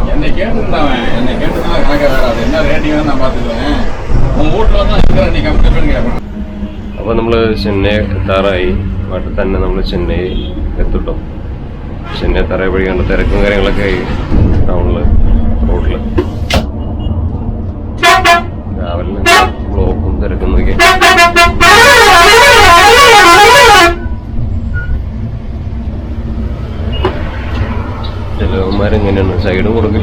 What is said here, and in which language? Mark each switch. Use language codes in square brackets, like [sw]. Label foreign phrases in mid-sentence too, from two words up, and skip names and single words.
[ta] என்னை கேட்டுருந்தான். என்னை கேட்டுருந்தா கணக்க வேற. அது என்ன ரேட்டிங் நான் பார்த்துக்குவேன். உன் வீட்டில் வந்து அதுக்கு நீ கம்ப்ளீட் கேட்கணும். [ml] അപ്പോൾ നമ്മൾ ചെന്നൈ എത്താറായി. നാട്ടിൽ തന്നെ നമ്മൾ ചെന്നൈ എത്തിട്ടോ. ചെന്നൈ എത്താറായി വഴി കണ്ട തിരക്കും കാര്യങ്ങളൊക്കെ ആയി ടൗണിൽ റോഡിൽ. രാവിലെ ബ്ലോക്കും തിരക്കും നോക്കി. ചിലവന്മാരെങ്ങനെയാണ് സൈഡും കൊടുക്കില്ല.